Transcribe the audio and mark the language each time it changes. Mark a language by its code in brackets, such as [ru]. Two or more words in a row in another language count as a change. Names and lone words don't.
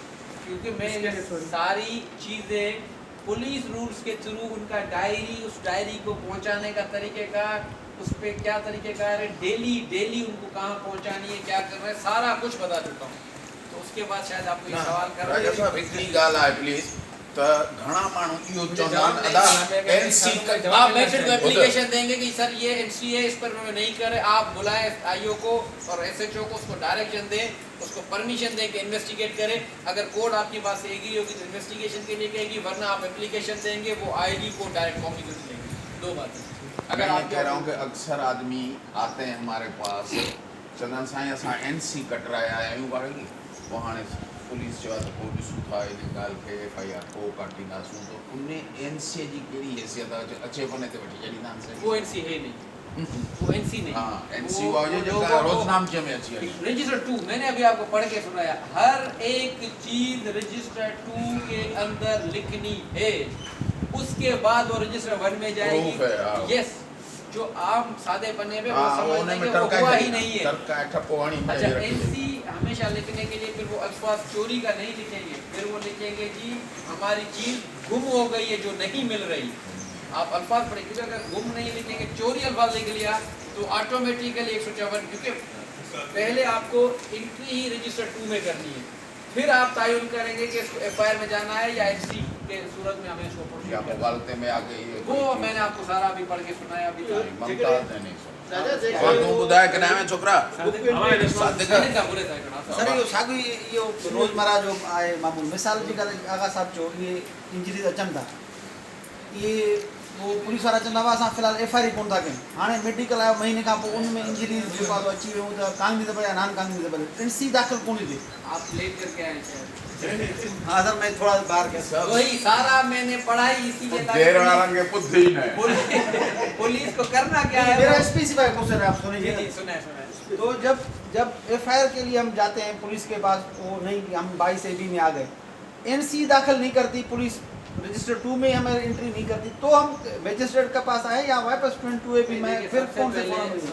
[ur] کیونکہ میں اس کے لیے تھوڑی-- ساری چیزیں [en] police rules [ur] کے تھرو ان کا ڈائری، اس ڈائری کو پہنچانے کا طریقہ کار، اس پر کیا طریقہ کار ہے، ڈیلی ان کو کہاں پہنچانی ہے، کیا کرنا ہے، سارا کچھ بتا دیتا ہوں. تو اس کے بعد شاید آپ کو یہ سوال کر [sd] राजा साहब हिकिड़ी ॻाल्हि आहे प्लीज़, त घणा माण्हू इहो चवंदा आहिनि अदा NC [ur] آپ مجسٹریٹ کو ایپلیکیشن دیں گے کہ سر یہ NC ہے، اس پر نہیں کرے، آپ بلائیں IO کو اور SHO کو، اس کو ڈائریکشن دیں، اس کو پرمیشن دیں کہ انویسٹیگیٹ کرے. اگر کورٹ آپ کی بات سے ایگری ہوگی تو انویسٹیگیشن کے لیے کہے گی، ورنہ آپ ایپلیکیشن دیں گے، وہ آئے گی، کورٹ [en] direct communication [ur] دیں گے. دو باتیں. اگر اگر میں آپ کہہ رہا ہوں کہ اکثر آدمی آتے ہیں ہمارے پاس, [sd] चंदन साईं असां NC कटराया आहियूं भाई, वो हाणे पुलिस चयो आहे त पोइ ॾिसूं था इन ॻाल्हि खे FIR पोइ काटींदासूं, तो उन NC जी कहिड़ी हैसियत आहे? अचे वञे ते वठी छॾींदा आहिनि [ur] وہ NC ہے نہیں، وہ NC نہیں. [sd] हाँ NC वो हुजे जेका रोज़नामचे में अची वञे। [ur] رجسٹر 2 میں نے ابھی آپ کو پڑھ کے سنایا، ہر ایک چیز رجسٹر 2 کے اندر لکھنی ہے، اس کے بعد وہ رجسٹر 1 میں جائے گی. Proof है, हाँ। یس، جو عام سادے پنے پے وہ ہاں, سمجھ انہیں لیں گے میں وہ ٹرکا ہوا ہی نہیں ہے. [sd] टरका ठप्पो हणी में [ur] اچھا رکھی NC ہمیشہ لکھنے کے لیے پھر وہ الفاظ چوری کا نہیں لکھیں گے، پھر وہ لکھیں گے جی ہماری چیز گم ہو گئی ہے جو نہیں مل رہی. آپ الفاظ پڑھے، کیونکہ اگر گم نہیں لکھیں گے، چوری الفاظ لکھ لیا تو آٹومیٹکلی 154، کیونکہ پہلے آپ کو انٹری ہی رجسٹر 2 میں کرنی ہے، پھر آپ تعین کریں گے کہ اس کو FIR میں جانا ہے یا NC کے صورت میں ہمیں اس کو پروسیڈ یا کرنا ہے. مغالطے میں آگے یہ وہ میں نے آپ کو سارا ابھی پڑھ کے سنایا ابھی تک. ممتاز نے نہیں سنا. [sd] राजा जेके और तू ॿुधाए कॾहिं में छोकिरा सादिक [ur] میں نے کیا بولے تھا ہکڑا [sd] सर इहो साॻियो इहो रोज़मर्रा जो आहे मामूल। मिसाल जी ॻाल्हि आगा साहिब चयो, इहे इंजरीज़ अचनि था, इहे वो पुलिस वारा चवंदा हुआ असां फ़िलहाल FIR कोन था कयूं, हाणे मेडिकल आयो महीने खां पोइ उन में इंजरीज़ जेको आहे अची वियूं त कागनिजेबल या [en] non cognizable, [sd] NC दाख़िल कोन थी। [ur] آپ لیٹ کر کے آئے شاید. ہاں سر میں تھوڑا باہر گیا. وہی سارا میں نے پڑھائی اسی لیے تاکہ [sd] देर वारनि खे ॿुधी न आहे। [ur] پولیس کو کرنا کیا ہے میرا وہ-- [en] specify question [ur] ہے، آپ جی سنیے. جی سنا تو جب FIR کے لیے ہم جاتے ہیں پولیس کے پاس، وہ نہیں ہم 22 AB میں آ گئے، NC داخل نہیں کرتی پولیس، رجسٹر 2 میں ہمیں انٹری نہیں کرتی، تو ہم مجسٹریٹ کے پاس آئے یا واپس 22 AB میں پھر کون سے فارم میں?